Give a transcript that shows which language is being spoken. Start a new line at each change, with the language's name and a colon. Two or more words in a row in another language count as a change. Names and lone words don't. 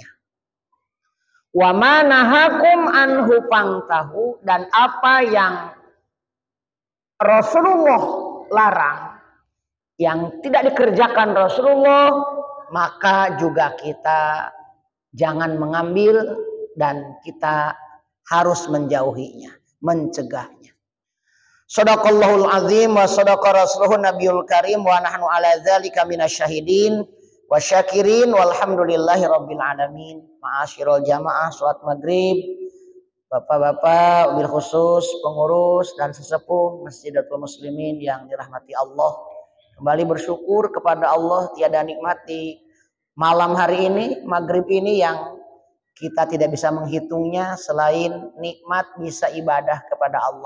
Arabic: وما نهاكم عنه فانتهوا,
Indonesian: dan apa yang Rasulullah larang, yang tidak dikerjakan Rasulullah, maka juga kita jangan mengambil dan kita harus menjauhinya, mencegahnya.
Arabic: صدق الله العظيم وصدق رسوله النبي الكريم ونحن على ذلك من الشاهدين والشاكرين والحمد لله رب العالمين. معاشر الجماعة
Indonesian: salat maghrib, bapak-bapak,
Arabic: وبالخصوص
Indonesian: pengurus dan sesepuh Masjidatul Muslimin yang dirahmati Allah. Kembali bersyukur kepada Allah, tiada nikmat di malam hari ini, maghrib ini, yang kita tidak bisa menghitungnya selain nikmat bisa ibadah kepada Allah.